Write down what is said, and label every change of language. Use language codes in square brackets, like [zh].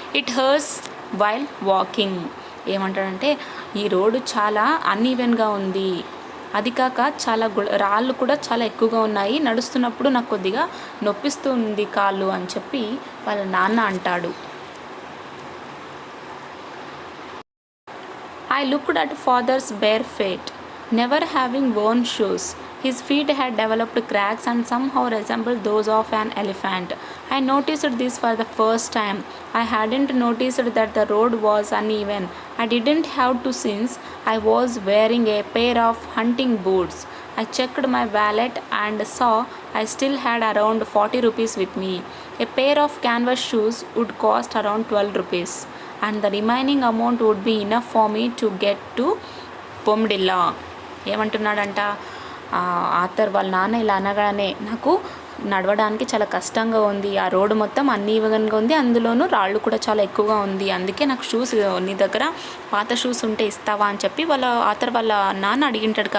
[en] It hurts while walking. [te] ఏమంటాడంటే, ఈ road చాలా అన్ఈవెన్గా ఉంది, అది కాక చాలా రాళ్ళు కూడా చాలా ఎక్కువగా ఉన్నాయి, నడుస్తున్నప్పుడు నాకు కొద్దిగా నొప్పిస్తూ ఉంది కాళ్ళు అని చెప్పి వాళ్ళ నాన్న అంటాడు. [en] I looked at father's bare feet, never having worn shoes. His feet had developed cracks and somehow resembled those of an elephant. I noticed this for the first time. I hadn't noticed that the road was uneven. I didn't have to since I was wearing a pair of hunting boots. I checked my wallet and saw I still had around 40 rupees with me. A pair of canvas shoes would cost around 12 rupees, and the remaining amount would be enough for me to get to Bomdila. [te] ఏమంటున్నాడంట author వాళ్ళ నాన్న ఇలా అనగానే, నాకు నడవడానికి చాలా కష్టంగా ఉంది, ఆ రోడ్డు మొత్తం అన్ఈవెన్గా ఉంది, అందులోనూ రాళ్ళు కూడా చాలా ఎక్కువగా ఉంది, అందుకే నాకు షూస్ నీ దగ్గర పాత షూస్ ఉంటే ఇస్తావా అని చెప్పి ఆథర్ వాళ్ళ నాన్న అడిగింటాడు.